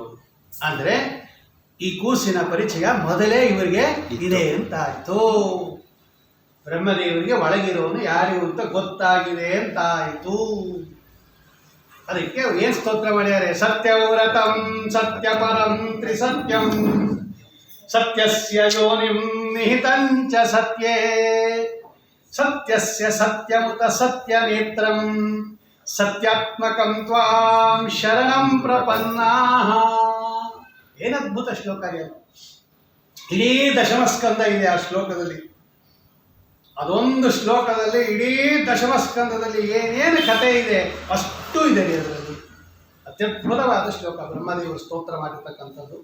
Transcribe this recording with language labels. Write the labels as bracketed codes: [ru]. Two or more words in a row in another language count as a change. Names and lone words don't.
[kn] ಅಂದರೆ ಈ ಕೂಸಿನ ಪರಿಚಯ ಮೊದಲೇ ಇವರಿಗೆ ಇದೆ ಅಂತ ಆಯಿತು. ಬ್ರಹ್ಮದೇವರಿಗೆ ಒಳಗಿರೋನು ಯಾರು ಅಂತ ಗೊತ್ತಾಗಿದೆ ಅಂತ ಆಯಿತು. ಅದಕ್ಕೆ ಏನು ಸ್ತೋತ್ರ ಮಾಡ್ಯಾರೆ? [sa] ಸತ್ಯವ್ರತಂ ಸತ್ಯಪರಂ ತ್ರಿಸತ್ಯಂ ಸತ್ಯಸ್ಯ ಯೋನಿಂ ನಿಹಿತಂಚ ಸತ್ಯೇ ಸತ್ಯಸ್ಯ ಸತ್ಯಮುತ ಸತ್ಯನೇತ್ರಂ ಸತ್ಯಾತ್ಮಕಂ ತ್ವಾಂ ಶರಣಂ ಪ್ರಪನ್ನಾಃ. [kn] ಏನದ್ಭುತ ಶ್ಲೋಕ ಅದು. ಇಡೀ ದಶಮಸ್ಕಂದ ಇದೆ ಆ ಶ್ಲೋಕದಲ್ಲಿ. ಅದೊಂದು ಶ್ಲೋಕದಲ್ಲಿ ಇಡೀ ದಶಮಸ್ಕಂದದಲ್ಲಿ ಏನೇನು ಕಥೆ ಇದೆ ಅಷ್ಟು ಇದೆ ರೀ ಅದರಲ್ಲಿ. ಅತ್ಯದ್ಭುತವಾದ ಶ್ಲೋಕ, ಬ್ರಹ್ಮದೇವರು ಸ್ತೋತ್ರ ಮಾಡಿರ್ತಕ್ಕಂಥದ್ದು.